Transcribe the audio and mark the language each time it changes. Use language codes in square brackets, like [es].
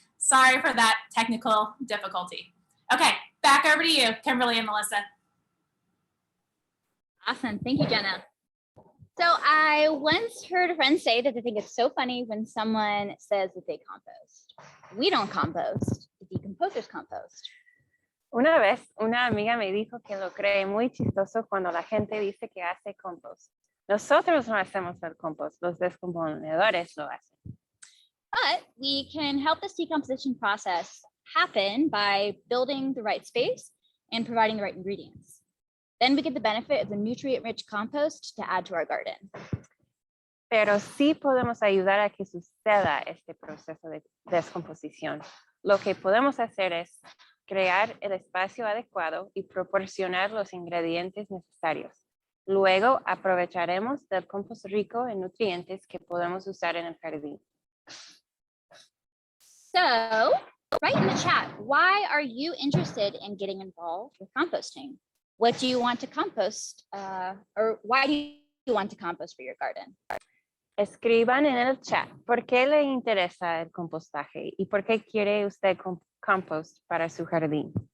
[en] Sorry for that technical difficulty. Okay, back over to you, Kimberly and Melissa. Awesome. Thank you, Jenna. So I once heard a friend say that they think it's so funny when someone says that they compost. We don't compost. The decomposers compost. [es] Una vez, una amiga me dijo que lo cree muy chistoso cuando la gente dice que hace compost. Nosotros no hacemos el compost, los descomponedores lo hacen. [en] But we can help this decomposition process happen by building the right space and providing the right ingredients. Then we get the benefit of the nutrient-rich compost to add to our garden. [es] Pero sí podemos ayudar a que suceda este proceso de descomposición. Lo que podemos hacer es crear el espacio adecuado y proporcionar los ingredientes necesarios. Luego aprovecharemos del compost rico en nutrientes que podemos usar en el jardín. [en] So, write in the chat, why are you interested in getting involved with composting? What do you want to compost, or why do you want to compost for your garden? [es] Escriban en el chat por qué le interesa el compostaje y por qué quiere usted compost para su jardín.